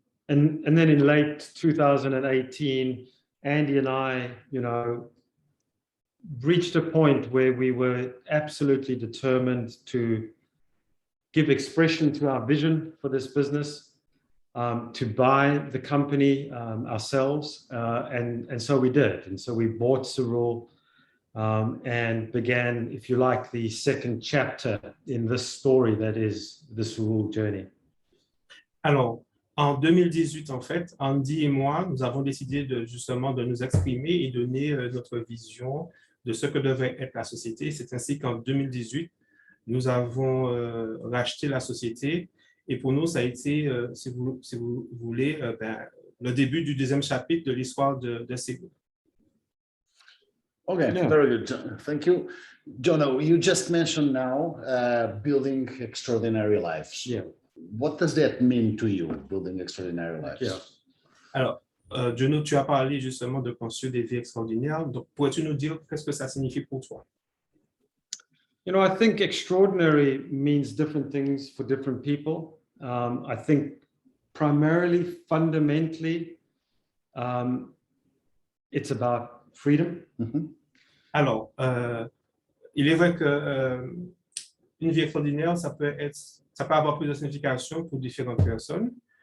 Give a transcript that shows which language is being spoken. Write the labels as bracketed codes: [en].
[en] And then in late 2018, Andy and I, reached a point where we were absolutely determined to give expression to our vision for this business, to buy the company ourselves, and so we did. And so we bought Cerule and began, if you like, the second chapter in this story that is the Cerule journey. [fr] Alors, en 2018, en fait, Andy et moi, nous avons décidé justement de nous exprimer et donner notre vision de ce que devrait être la société. C'est ainsi qu'en 2018, nous avons racheté la société. Et pour nous, ça a été, si vous voulez, le début du deuxième chapitre de l'histoire de Cerule. [en] Okay, yeah. Very good. Thank you. Jono, you just mentioned now building extraordinary lives. Yeah. What does that mean to you, building extraordinary lives? [fr] Yeah. Alors, Jono, tu as parlé justement de construire des vies extraordinaires. Donc, pourrais-tu nous dire qu'est-ce que ça signifie pour toi? [en] I think extraordinary means different things for different people. I think primarily, fundamentally, it's about freedom. Mm-hmm. [fr] Alors, il est vrai que une vie extraordinaire, ça peut avoir plus de signification pour différentes personnes.